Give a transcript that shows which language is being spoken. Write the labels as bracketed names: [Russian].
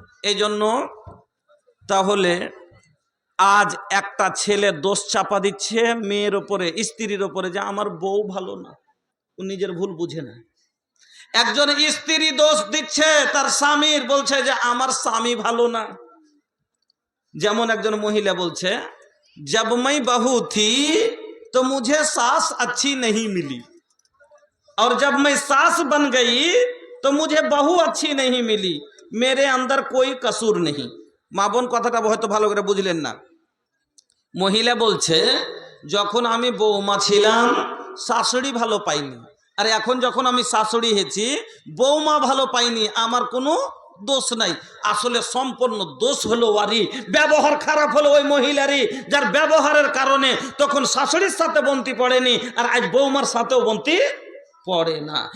[Bangla] এই জন্য তাহলে আজ একটা ছেলে দোষ চাপা দিচ্ছে মেয়ের ওপরে, স্ত্রীর ওপরে, যে আমার বউ ভালো না, ও নিজের ভুল বুঝে না। একজন স্ত্রী দোষ দিচ্ছে তার স্বামীর, বলছে যে আমার স্বামী ভালো না। যেমন একজন মহিলা বলছে [Hindi] जब मैं बहू थी तो मुझे सास अच्छी नहीं मिली, और जब मैं सास बन गई तो मुझे बहू अच्छी नहीं मिली, मेरे अंदर कोई कसूर नहीं। [Bangla] মা বোন কথাটা হয়তো ভালো করে বুঝলেন না। মহিলা বলছে যখন আমি বৌমা ছিলাম শাশুড়ি ভালো পাইনি, আর এখন যখন আমি শাশুড়ি হয়েছি বৌমা ভালো পাইনি, আমার কোনো দোষ নাই। আসলে সম্পূর্ণ দোষ হলো ওয়ারি, ব্যবহার খারাপ হলো ওই মহিলারই, যার ব্যবহারের কারণে তখন শাশুড়ির সাথে বন্তি পড়েনি, আর আজ বৌমার সাথেও বন্তি পড়ে না।